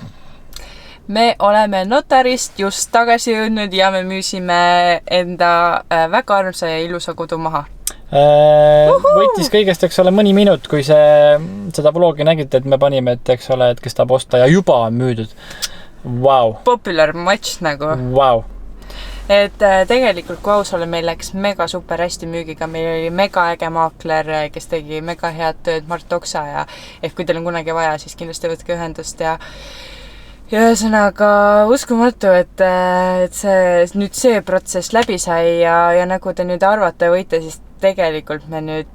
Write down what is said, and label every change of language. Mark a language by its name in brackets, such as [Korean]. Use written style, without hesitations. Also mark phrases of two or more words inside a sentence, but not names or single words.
[Estonian] Me oleme notarist just tagasi jõudnud ja me müüsime enda väga armsa ja ilusa kodu maha. Võttis kõigest, eks ole, mõni minut, kui seda vlogi nägite, et me panime, et eks ole, et kes tahab osta ja juba on müüdud. Wow. [English] Popular match [Estonian] nagu. Wow. Et tegelikult kui aus ole, meil läks mega super hästi müügiga, meil oli mega äge maakler, kes tegi mega head tööd, Mart Oksa ja kui teil on kunagi vaja, siis kindlasti võtke ühendust ja ühesõnaga uskumatu, et see protsess läbi sai ja nagu te nüüd arvata võite, siis tegelikult me nüüd